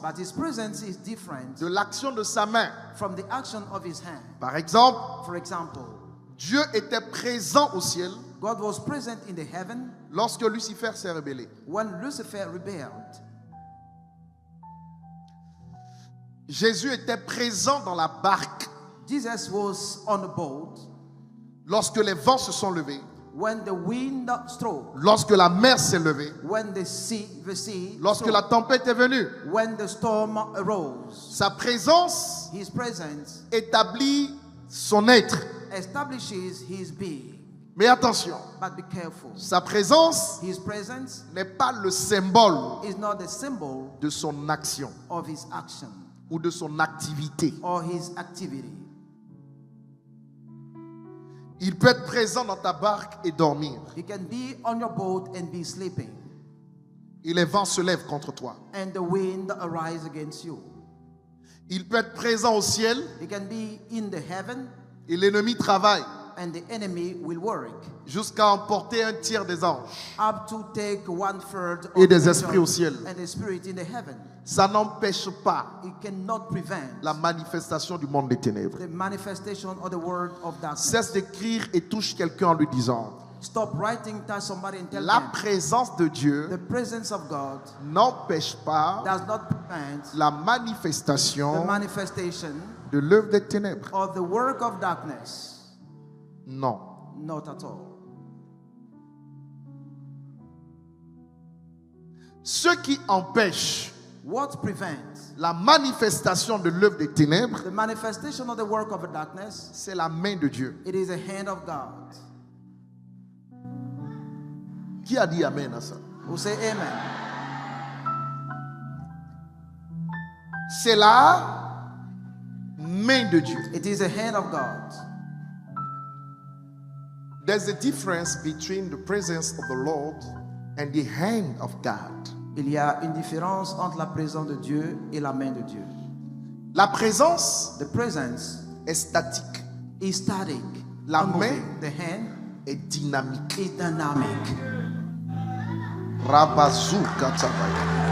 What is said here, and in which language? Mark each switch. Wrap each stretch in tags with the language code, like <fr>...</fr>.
<en>But his presence is different</en> <fr>de l'action de sa main.</fr> <en>from the action of his hand.</en> <fr>Par exemple,</fr> <en>For example,</en> <fr>Dieu était présent au ciel</fr> <en>God was present in the heaven</en> <fr>lorsque Lucifer s'est rebellé.</fr> <en>when Lucifer rebelled.</en> <fr>Jésus était présent dans la barque</fr> <en>Jesus was on the boat</en> <fr>lorsque les vents se sont levés,</fr> <en>when the wind struck,</en> <fr>lorsque la mer s'est levée,</fr> <en>when the sea</en> <fr>lorsque</fr> <en>struck,</en> <fr>la tempête est venue.</fr> <en>when the storm arose.</en> <fr>Sa présence</fr> <en>His presence</en> <fr>établit son être.</fr> <en>establishes his being.</en> <fr>Mais attention,</fr> <en>But be careful.</en> <fr>sa présence</fr> <en>His presence</en> <fr>n'est pas le symbole</fr> <en>is not the symbol</en> <fr>de son action</fr> <en>of his action</en> <fr>ou de son activité.</fr> <en>or his activity.</en> <fr>Il peut être présent dans ta barque et dormir.</fr> <en>He can be on your boat and be sleeping,</en> <fr>Et les vents se lèvent contre toi.</fr> <en>and the wind arise against you.</en> <fr>Il peut être présent au ciel</fr> <en>He can be in the heaven,</en> <fr>et l'ennemi travaille</fr> <en>and the enemy will work</en> <fr>jusqu'à emporter un tiers des anges.</fr> <en>up to take 1/3</en> <fr>Et</fr> <en>of</en> <fr>des</fr> <en>the</en> <fr>esprits au ciel.</fr> <en>and the spirit in the heaven.</en> <fr>Ça n'empêche pas</fr> <en>It cannot prevent</en> <fr>la manifestation du monde des ténèbres.</fr> <en>the manifestation of the word of darkness.</en> <fr>Cesse d'écrire et touche quelqu'un en lui disant:</fr> <en>Stop writing, touch somebody and tell</en> <fr>la</fr> <en>them</en> <fr>présence de Dieu</fr> <en>the presence of God</en> <fr>n'empêche pas</fr> <en>does not prevent</en> <fr>la</fr> <en>the</en> <fr>manifestation</fr> <en>manifestation</en> <fr>de l'œuvre des ténèbres.</fr> <en>of the work of darkness.</en> <fr>Non.</fr> <en>Not at all.</en> <fr>Ce qui empêche</fr> <en>What prevents</en> <fr>la manifestation de l'œuvre des ténèbres,</fr> <en>the manifestation of the work of the darkness?</en> <fr>c'est la main de Dieu.</fr> <en>It is the hand of God.</en> <fr>Qui a dit Amen à ça?</fr> <en>Who say amen?</en> <fr>C'est la main de Dieu.</fr> <en>It is the hand of God. There's a difference between the presence of the Lord and the hand of God.</en> <fr>Il y a une différence entre la présence de Dieu et la main de Dieu. La présence</fr> <en>The presence</en> <fr>est statique.</fr> <en>is static.</en> <fr>La</fr> <en>unmoving.</en> <fr>main</fr> <en>The hand</en> <fr>est dynamique.</fr> <en>is dynamic. Rabazuka tabaya.</en>